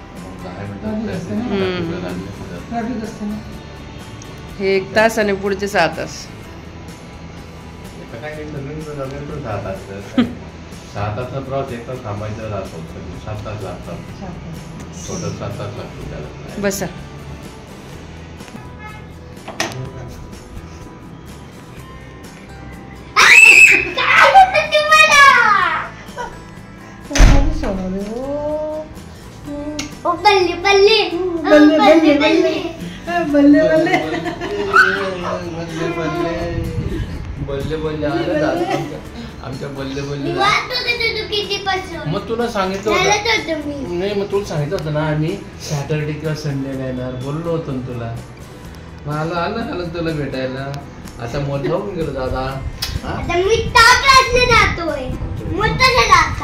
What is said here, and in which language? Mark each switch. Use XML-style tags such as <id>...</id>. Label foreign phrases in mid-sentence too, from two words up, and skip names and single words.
<mr>हे 1 तास आणि पुढचे 6 तास. 6 तासचा प्रवास 1 तास थांबायचा राहतो, 7 तास लागतात. टोटल 7 तास लागतो त्याला. बसा.</mr> <pa>ਬੱਲੇ ਬੱਲੇ ਬੱਲੇ ਬੱਲੇ ਬੱਲੇ ਬੱਲੇ ਬੱਲੇ ਬੱਲੇ ਬੱਲੇ</pa> <mr>आमच्या</mr> <pa>ਬੱਲੇ ਬੱਲੇ.</pa> <mr>मग तुला सांगितलं होतं नाही, मग तुला सांगितलं होतं ना आम्ही सॅटर्डे किंवा संडेला येणार बोललो होतो ना तुला. मला आलं तुला भेटायला. आता मोठा होऊन गेलो दादा. मी क्लासला जातोय. मोठा झाला आता.</mr>